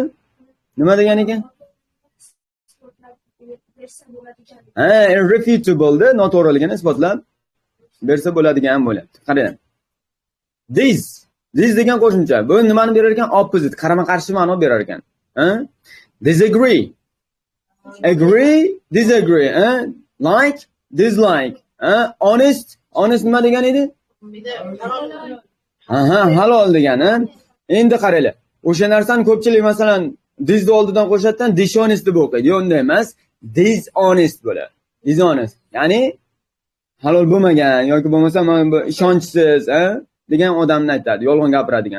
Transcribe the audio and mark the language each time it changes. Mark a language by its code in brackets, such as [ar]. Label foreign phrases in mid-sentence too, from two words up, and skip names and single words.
[uz] Nima degan ekan? Irrefutable da noto'g'riligini isbotlab bersa bo'ladigan bo'lyapti. Qarang. This degan qo'shimcha. Bu nimani berar ekan? Opposite, qarama-qarshi ma'no berar ekan. [en] Disagree. Agree, disagree. Like, dislike. [uz] Honest nima degan edi? Halol degani. Endi qaranglar. O'sha narsani ko'pchilik masalan thisni oldidan qo'shadidan dishonest deb o'qiydi. Yo'q, unday emas. Dishonest bo'ladi. Dishonest. Ya'ni halol bo'lmagan yoki bo'lmasa mana bu ishonchsiz, degan odamni aytadi, yolg'on gapiradigan.